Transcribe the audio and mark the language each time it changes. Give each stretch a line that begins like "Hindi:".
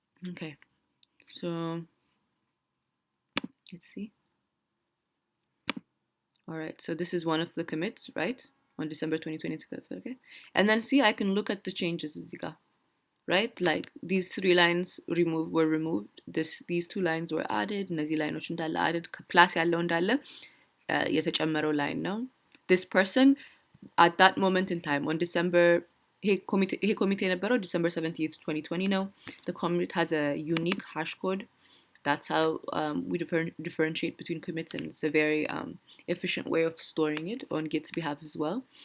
English: Okay, so let's see. All right, so this is one of the commits, right? On December 2020, okay? And then see, I can look at the changes. right? Like these 3 lines were removed. These 2 lines were added.
Amharic: እነዚህ ላይኖች እንዳለ
English: added
Amharic: ፕላስ ያለው እንዳለ የተጨመረው line ነው.
English: This person at that moment in time on December
Amharic: ይሄ ኮሚቴ የነበረው
English: December 17th 2020 ነው. The commit has a unique hash code. That's how we differentiate between commits, and it's a very efficient way of storing it on Git's behalf as well.